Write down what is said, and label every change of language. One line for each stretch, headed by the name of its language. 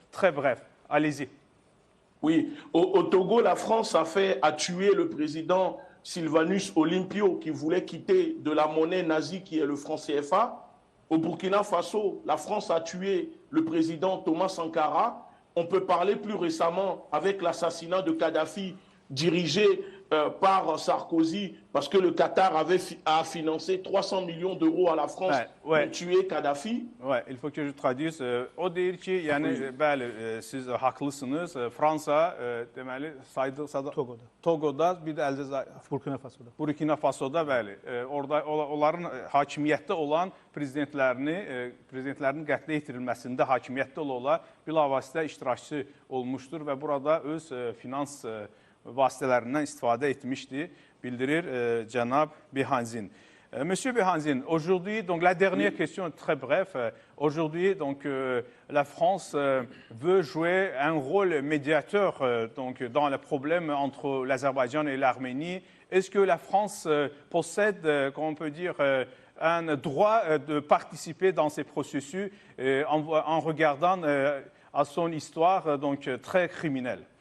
French: Très bref, allez-y. Oui, au Togo, la France a tué le président Sylvanus Olympio qui voulait quitter de la monnaie nazie qui est le franc CFA. Au Burkina Faso, la France a tué le président Thomas Sankara. On peut parler plus récemment avec l'assassinat de Kadhafi dirigé par Sarkozy parce que le Qatar a financé 300 millions d'euros à la France pour tuer Kadhafi. Ouais, il faut que je traduise.
Azerbaijani: O deyir ki, yəni bəli, siz haqlısınız. Fransa deməli Togoda, bir də Burkina Fasoda bəli, orada onların hakimiyyətdə olan prezidentlərinin qətlə yetirilməsində hakimiyyətdə ola bilavasitə iştirakçı olmuşdur və burada öz finans vasitələrindən istifadə etmişdi, bildirir cənab Behanzin.
French: Monsieur Behanzin, aujourd'hui, donc la dernière question est très bref. Aujourd'hui, donc la France veut jouer un rôle médiateur donc dans le problème entre l'Azerbaïdjan et l'Arménie. Est-ce que la France possède, comment on peut dire, un droit de participer dans ces processus en regardant à son histoire donc très criminelle?